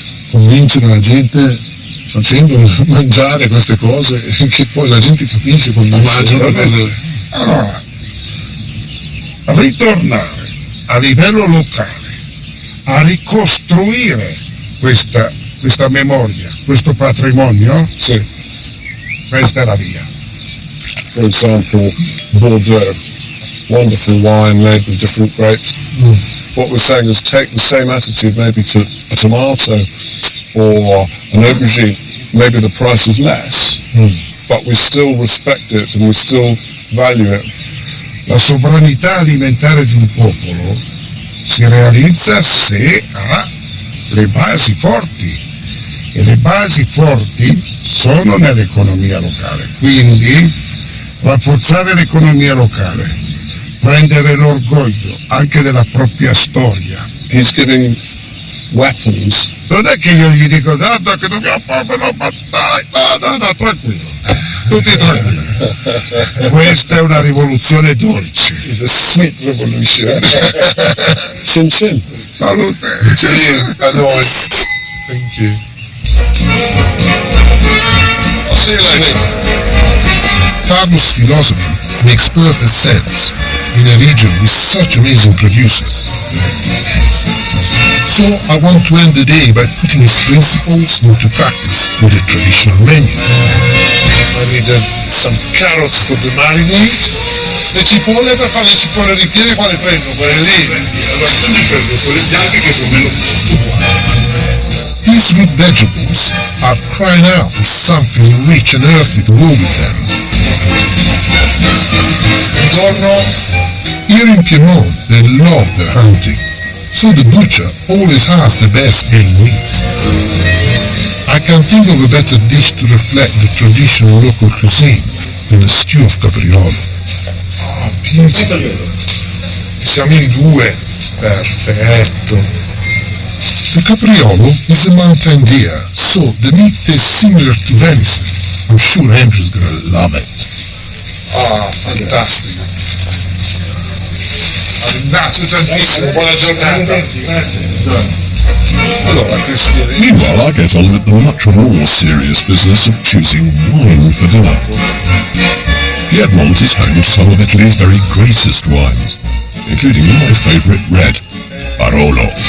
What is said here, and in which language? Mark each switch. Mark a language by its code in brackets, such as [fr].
[it] Convincere la gente facendo mangiare queste cose che poi la gente capisce quando mangia una cosa. Allora, ritornare a livello locale a ricostruire questa memoria, questo patrimonio, Sì. questa è la via. [en] For example, Bordeaux, wonderful wine made with different grapes. What we're saying is take the same attitude maybe to a tomato or an aubergine. Maybe the price is less, but we still respect it and we still value it. [it] La sovranità alimentare di un popolo si realizza se ha le basi forti, e le basi forti sono nell'economia locale. Quindi rafforzare l'economia locale, prendere l'orgoglio anche della propria storia. [en] He's giving weapons. [it] Non è che io gli dico guarda che dobbiamo fare una battaglia, no, tranquillo, tutti tranquilli. Questa è una rivoluzione dolce. [en] It's a sweet revolution. [it] Chin chin. Salute. [en] I know it. Thank you. I'll see you later. Carlos' philosophy makes perfect sense in a region with such amazing producers. So I want to end the day by putting his principles into practice with a traditional menu. I need some carrots for the marinade. [it] Le cipolle per fare le cipolle ripiene, quale prendo? Quelle lì? Allora io ne prendo quelle bianche che sono meno buone. [en] These root vegetables are crying out for something rich and earthy to go with them. Here in Piedmont, they love their hunting, so the butcher always has the best game meat. I can't think of a better dish to reflect the traditional local cuisine than a stew of capriolo. Oh, beautiful. [it] Siamo in due. Perfetto. [en] The capriolo is a mountain deer, so the meat is similar to venison. I'm sure Andrew's gonna love it. [it] Ah, fantastico. Ringrazio tantissimo, buona giornata. Allora, Christian. [en] Meanwhile, I get on with the much more serious business of choosing wine for dinner. Piedmont is home to some of Italy's very greatest wines, including my favourite red, Barolo.